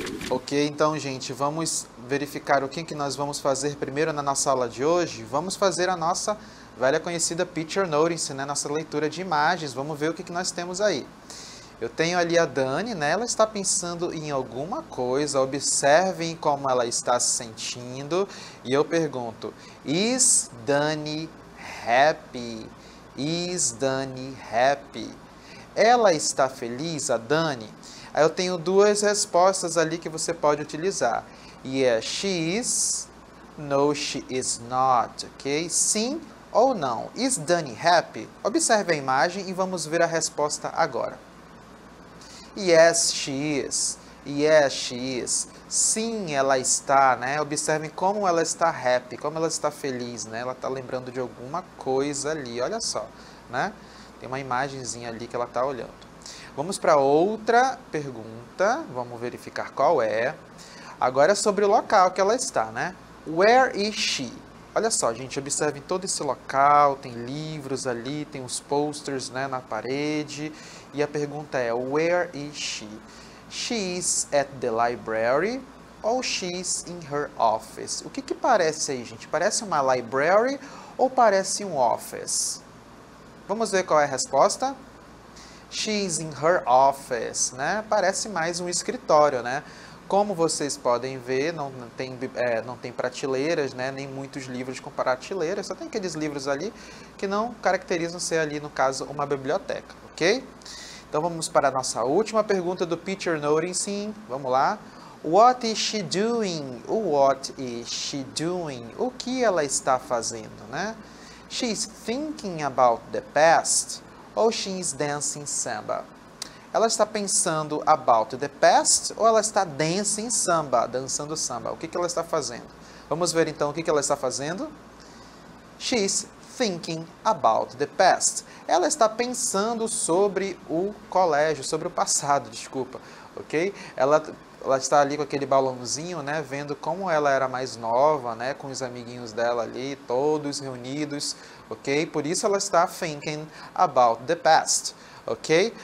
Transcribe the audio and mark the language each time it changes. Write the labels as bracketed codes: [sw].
[pt] Ok, então, gente, vamos verificar o que nós vamos fazer primeiro na nossa aula de hoje. Vamos fazer a nossa velha conhecida Picture Notice, né? Nossa leitura de imagens. Vamos ver o que nós temos aí. Eu tenho ali a Dani, né? Ela está pensando em alguma coisa. Observem como ela está se sentindo. E eu pergunto, [en] is Dani happy? Is Dani happy? [pt] Ela está feliz, a Dani? Aí eu tenho duas respostas ali que você pode utilizar. [en] Yes, she is. No, she is not. Ok? [pt] Sim ou não. [en] Is Dani happy? [pt] Observe a imagem e vamos ver a resposta agora. [en] Yes, she is. Yes, she is. [pt] Sim, ela está, né? Observem como ela está happy, como ela está feliz, né? Ela está lembrando de alguma coisa ali, olha só, né? Tem uma imagenzinha ali que ela está olhando. Vamos para outra pergunta, vamos verificar qual é. Agora é sobre o local que ela está, né? [en] Where is she? [pt] Olha só, gente, observem todo esse local, tem livros ali, tem os posters, né, na parede. E a pergunta é, [en] where is she? She is at the library ou she's in her office? [pt] O que parece aí, gente? Parece uma library ou parece um office? Vamos ver qual é a resposta? [en] She's in her office, [pt] né? Parece mais um escritório, né? Como vocês podem ver, não tem prateleiras, né? Nem muitos livros com prateleiras, só tem aqueles livros ali que não caracterizam ser ali, no caso, uma biblioteca, ok? Então vamos para a nossa última pergunta do Picture Noticing. Vamos lá. [en] What is she doing? What is she doing? [pt] O que ela está fazendo, né? [en] She's thinking about the past ou she's dancing samba? [pt] Ela está pensando [en] about the past [pt] ou ela está [en] dancing samba, [pt] dançando samba? O que ela está fazendo? Vamos ver então o que ela está fazendo? [en] She's thinking about the past. [pt] Ela está pensando sobre o colégio, sobre o passado, desculpa, ok? Ela está ali com aquele balãozinho, né, vendo como ela era mais nova, né, com os amiguinhos dela ali, todos reunidos, ok? Por isso ela está [en] thinking about the past, [pt] ok?